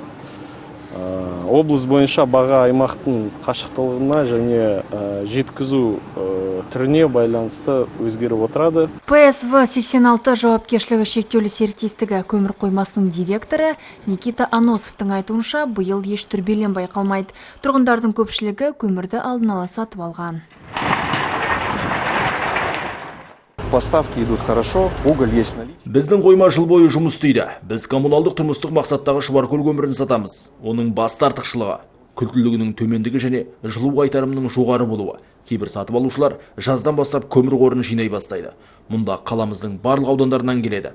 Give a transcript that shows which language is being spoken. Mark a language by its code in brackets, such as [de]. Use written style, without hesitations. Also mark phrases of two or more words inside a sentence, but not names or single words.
[kk] Облыс бойынша баға аймақтың қашықтылығына және жеткізу түріне байланысты өзгеріп отырады. ПСВ 86 жауапкершілігі шектеулі серіктестігі көмір қоймасының директоры Никита Аносовтың айтуынша, биыл еш дүрбелең байқалмайды. Тұрғындардың көпшілігі көмірді алдын ала сатып алған. [ru] Поставки идут хорошо, уголь есть наличие. [kk] Біздің қойма жыл бойы жұмыс істейді. Біз коммуналдық тұрмыстық мақсаттағы Шұбаркөл көмірін сатамыз. Оның басты артықшылығы күлтілігінің төмендігі және жылу қайтарымының жоғары болуы. Кейбір сатып алушылар жаздан бастап көмір қорын жинай бастайды. Мұнда қаламыздың барлық аудандарынан келеді.